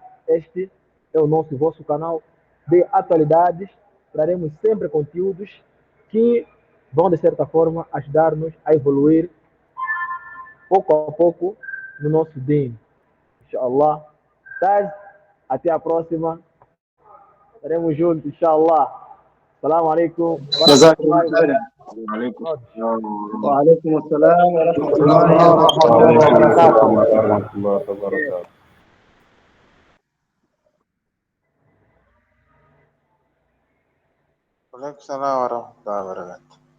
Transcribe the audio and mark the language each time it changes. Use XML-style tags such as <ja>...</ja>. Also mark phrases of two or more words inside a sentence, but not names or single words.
<pt>Este é o nosso e vosso canal de atualidades. Traremos sempre conteúdos que vão, de certa forma, ajudar-nos a evoluir pouco a pouco no nosso din. Inshallah. Até a próxima. Estaremos juntos,</pt> <ar>إن شاء الله. السلام عليكم و Jazakumullah رحمة الله و khairan. وعليكم barakatuh. السلام ورحمة وعليكم السلام ورحمة الله وعليكم وبركاته. السلام ورحمة الله وبركاته. وعليكم السلام ورحمة الله وبركاته.</ar>